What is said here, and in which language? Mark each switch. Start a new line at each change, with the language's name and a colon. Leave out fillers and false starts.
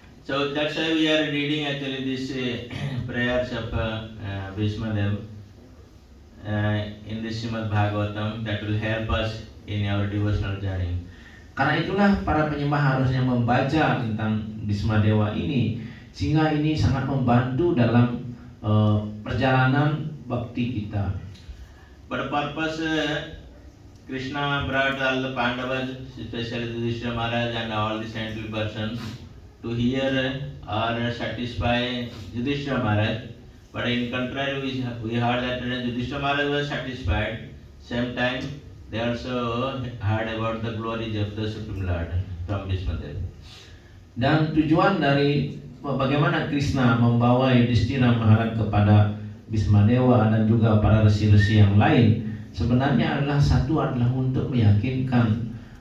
English: So that's why we are reading actually this prayers of Bhishmadev in this Srimad Bhagavatam that will help us in our devotional journey.
Indonesian: Karena itulah para penyembah harusnya membaca tentang Bhismadewa ini, sehingga ini sangat membantu dalam perjalanan bakti kita.
English: But purpose Krishna brought all the Pandavas, especially Yudhishthira Maharaj and all the saintly persons, to hear or satisfy Yudhishthira Maharaj. But in contrary, we heard that Yudhishthira Maharaj was satisfied. Same time, they also heard about the glories of the Supreme Lord from Bhismadev.
Indonesian: Dan tujuan dari bagaimana Krishna membawa Yudhishthira Maharaj kepada Bhismadewa dan juga para resi-resi yang lain sebenarnya adalah untuk meyakinkan